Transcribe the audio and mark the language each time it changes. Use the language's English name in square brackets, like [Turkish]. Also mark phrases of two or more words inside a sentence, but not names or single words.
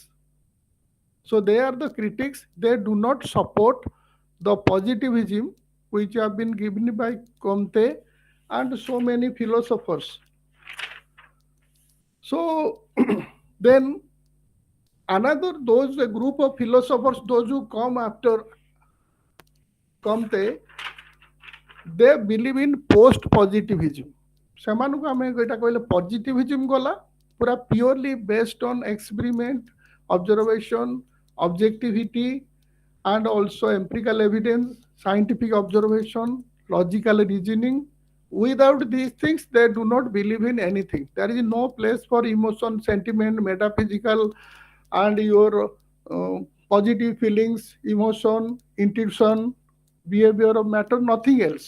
[English] So they are the critics, they do not support the positivism which have been given by Comte and so many philosophers. So then another, those a group of philosophers, those who come after Comte, they believe in post positivism. [Odia] ସେମାନଙ୍କୁ ଆମେ ଏଇଟା କହିଲେ ପଜିଟିଭିଜମ ଗଲା, ପୁରା [English] purely based on experiment, observation, objectivity, and also empirical evidence, scientific observation, logical reasoning. Without these things, they do not believe in anything. There is no place for emotion, sentiment, metaphysical, and your positive feelings, emotion, intuition, behavior of matter, nothing else.